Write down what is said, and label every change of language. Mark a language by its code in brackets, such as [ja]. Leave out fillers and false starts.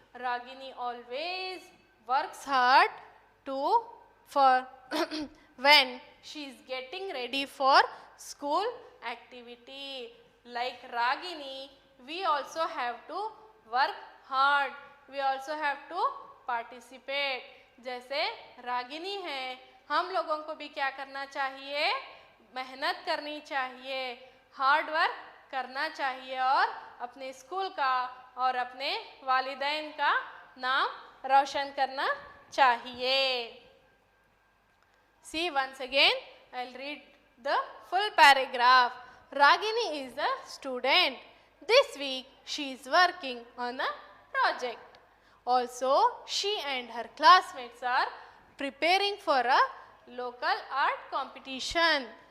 [en] Ragini always works hard for when she is getting ready for school activity. Like Ragini, we also have to work hard. We also have to participate. [hi] जैसे रागिनी है, हम लोगों को भी क्या करना चाहिए? मेहनत करनी चाहिए, हार्ड वर्क करना चाहिए और अपने स्कूल का और अपने वालिदैन का नाम रोशन करना चाहिए. [en] See once again, I'll read the full paragraph. Ragini is a student. This week she is working on a project. Also, she and her classmates are preparing for a local art competition.